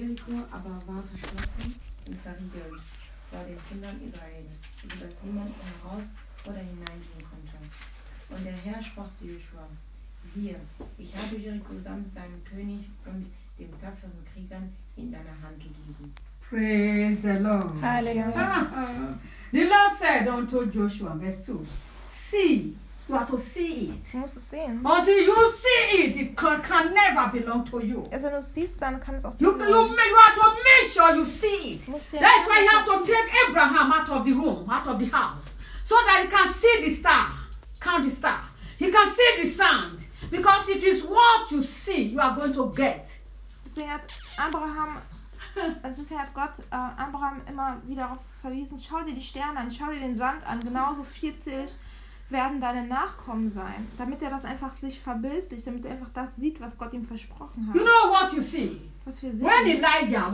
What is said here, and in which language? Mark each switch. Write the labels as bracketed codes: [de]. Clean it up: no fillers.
[de] Jericho aber war verschlossen und verriegelt vor den Kindern Israels, sodass niemand im Haus oder hineingehen konnte. Und der Herr sprach zu Joshua: Siehe, ich habe Jericho samt seinem König und dem tapferen Kriegern in deine Hand gegeben. [en] Praise the Lord. Hallelujah. The Lord said unto Joshua, verse 2, see, you are to see it. [de] Du musst es sehen. [en] Until you see it, it can never belong to you. [de] Also, du siehst, dann kann es auch [en] you are to make sure you see it. That's why you have to take Abraham out of the room, out of the house, so that he can see the star, count the star. He can see the sand, because it is what you see you are going to get. [de] Deswegen hat Abraham... Also deswegen hat Gott Abraham immer wieder darauf verwiesen, schau dir die Sterne an, schau dir den Sand an, genauso 40 werden deine Nachkommen sein. Damit er das einfach sich verbildlicht, damit er einfach das sieht, was Gott ihm versprochen hat. [en] You know what you see? [de] Was wir sehen.